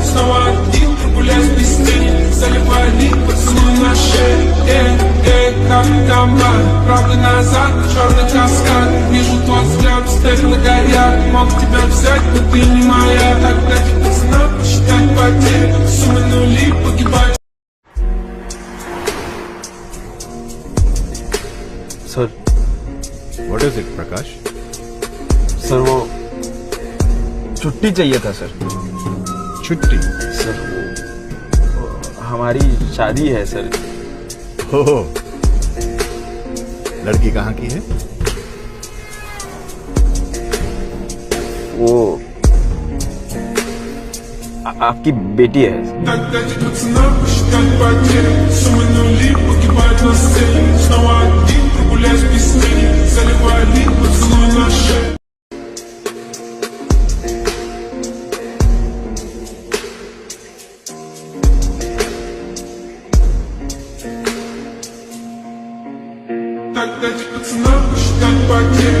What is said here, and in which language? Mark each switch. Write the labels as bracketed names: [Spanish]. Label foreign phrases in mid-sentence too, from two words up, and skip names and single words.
[Russian] Снова один прогуляюсь без тени. Заливаю лик, поцелуй на шею. Как там? Правда назад, черный каскад. Вижу твой взгляд, стекла горят. Мог тебя взять, но ты не моя. Так дайте пацанам посчитать потери. Суммы нули погибают. [Hindi] सर [English] what is it प्रकाश? [Hindi] सर वो छुट्टी चाहिए था सर। छुट्टी? सर वो हमारी शादी है सर। हो लड़की कहाँ की है? वो आपकी बेटी है। [Russian] Так дайте пацанам посчитать потери. Суммы нули погибают на сцене. Снова один прогуляюсь без тени. Заливаю лик, поцелуй на шею. Так дайте пацанам посчитать потери.